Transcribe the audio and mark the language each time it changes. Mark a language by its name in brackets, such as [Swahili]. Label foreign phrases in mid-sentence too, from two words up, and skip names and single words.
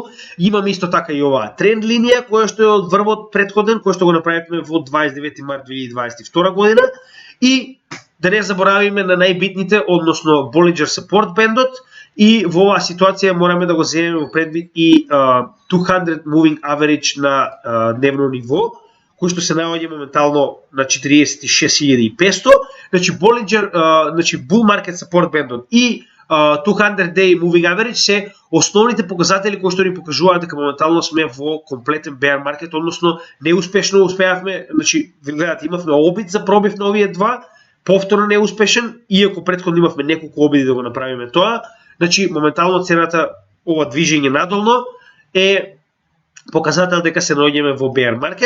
[Macedonian] Имаме исто така и оваа тренд линија која што е од врвот претходен, кој што го направивме во 29 март 2022 година, и да не заборавиме на најбитните, односно Bollinger Support бендот, и во оваа ситуација мораме да го земеме во предвид и 200 [English] moving average [Macedonian] на дневно ниво, кој што се наоѓа моментално на 46.500, значи Bollinger, значи Bull Market Support бендот и 200 [English] day moving average [Macedonian] се основните показатели кои што ни покажуваат дека моментално сме во комплетен [English] bear market, [Macedonian] односно неуспешно успеавме, значи гледате, имавме обид за пробив на овие два, повторно неуспешен, иако претходно имавме неколку обиди да го направиме тоа. Значи моментално цената, ова движење надолно е показател дека се наоѓаме во [English] bear market.